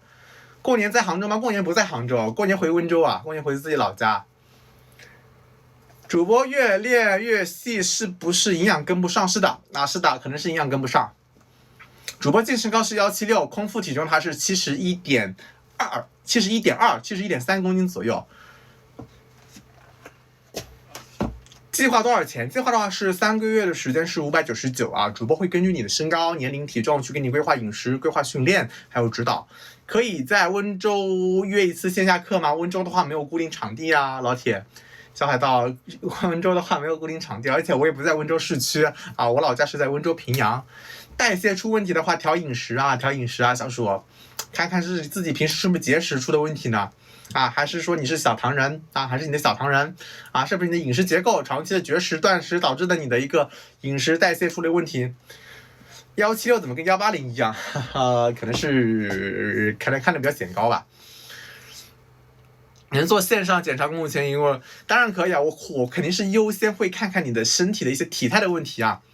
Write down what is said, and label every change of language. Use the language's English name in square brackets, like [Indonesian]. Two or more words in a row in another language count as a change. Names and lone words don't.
[Chinese] 過年在杭州嗎？過年不在杭州，過年回溫州啊，過年回自己老家。主播越練越細，是不是營養跟不上？是的，是的，可能是營養跟不上。主播净身高是176，空腹體重它是71.2、71.3公斤左右。計劃多少錢？計劃的話是3個月的時間是599啊。主播會根據你的身高、年齡、體重去給你規劃飲食、規劃訓練，還有指導。可以在溫州約一次線下課嗎？溫州的話沒有固定場地啊，老鐵。小海盜，溫州的話沒有固定場地，而且我也不在溫州市區啊，我老家是在溫州平陽。代謝出問題的話，調飲食啊，小鼠，看看是自己平时是不是節食出的問題呢？啊，還是說你是小糖人啊？还是你的小糖人啊？是不是你的飲食結構長期的絕食斷食導致的你的一個飲食代謝出了問題？176怎麼跟180一樣？可能是看着比較顯高吧。能做線上檢查公務前因為當然可以啊，我肯定是優先會看看你的身體的一些體態的問題啊。